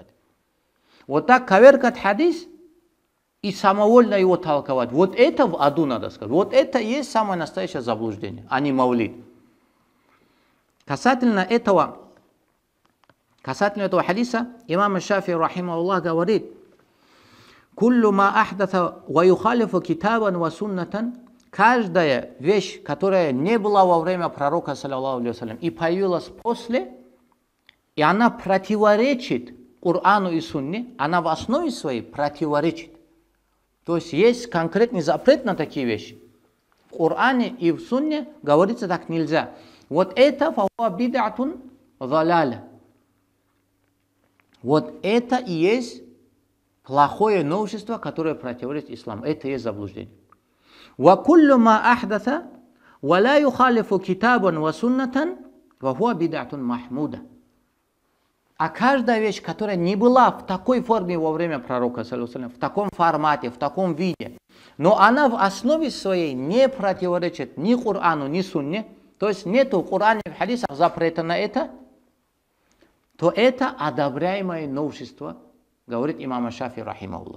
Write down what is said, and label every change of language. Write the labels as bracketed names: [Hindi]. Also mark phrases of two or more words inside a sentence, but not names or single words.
[Russian] Вот так коверкать хадис и самовольно его толковать. Вот это в аду, надо сказать. Вот это и есть самое настоящее заблуждение, а не мавлид. Касательно этого хадиса, имам Шафии, рахимахуллах, говорит: [Arabic] «كل ما أحدث ويخالف كتابا وسنة», [Russian] каждая вещь, которая не была во время пророка, [Arabic] صلى الله عليه وسلم, [Russian] и появилась после, и она противоречит Корану и Сунне, она в основе своей противоречит. То есть конкретный запрет на такие вещи. В Коране и в Сунне говорится, так нельзя. Вот это [Arabic] فهو بدعة ضلالة. [Russian] Вот это и есть плохое новшество, которое противоречит исламу. Это и есть заблуждение. [Arabic] وكل ما أحدث ولا يخالف كتابا وسنة فهو بدعة محمودة. [Russian] А каждая вещь, которая не была в такой форме во время пророка, в таком формате, в таком виде, но она в основе своей не противоречит ни Корану, ни Сунне, то есть нету в Коране, в хадисах запрета на это, то это одобряемое новшество, говорит имам Шафии, рахимахуллах.